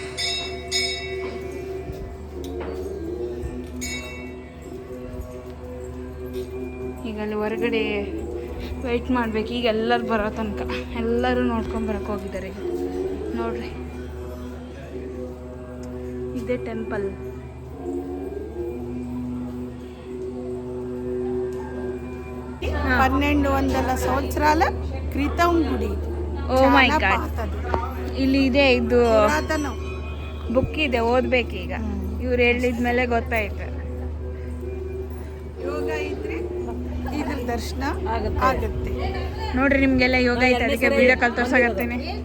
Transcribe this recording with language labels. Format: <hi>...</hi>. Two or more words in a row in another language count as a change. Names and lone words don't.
<kn>ಈಗ ಅಲ್ಲಿ ಹೊರಗಡೆ ವೆಯ್ಟ್ ಮಾಡ್ಬೇಕು. ಈಗ ಎಲ್ಲರೂ ಬರೋ ತನಕ ಎಲ್ಲರೂ ನೋಡ್ಕೊಂಡು ಬರಕ್ಕೆ ಹೋಗಿದ್ದಾರೆ. ನೋಡ್ರಿ, ಇದೇ ಟೆಂಪಲ್.</kn> <te>పన్నెండు వందల సంవత్సరాల క్రితం గుడి.</te> <en>oh my god,</en> <kn>ಇಲ್ಲಿ ಇದೆ. ಇದು</kn> <te>పురాతనం.</te> <kn>ಬುಕ್ ಇದೆ, ಓದ್ಬೇಕೀಗ. ಇವ್ರು ಹೇಳಿದ್ಮೇಲೆ ಗೊತ್ತಾಯ್ತು. ಯೋಗ ಇದ್ರೆ ಇದ್ರ ದರ್ಶನ ಆಗುತ್ತೆ. ನೋಡ್ರಿ, ನಿಮ್ಗೆಲ್ಲ ಯೋಗ ಐತೆ, ಅದಕ್ಕೆ</kn> <en>video call</en> <kn>ತೋರ್ಸಾಕತ್ತೀನಿ.</kn>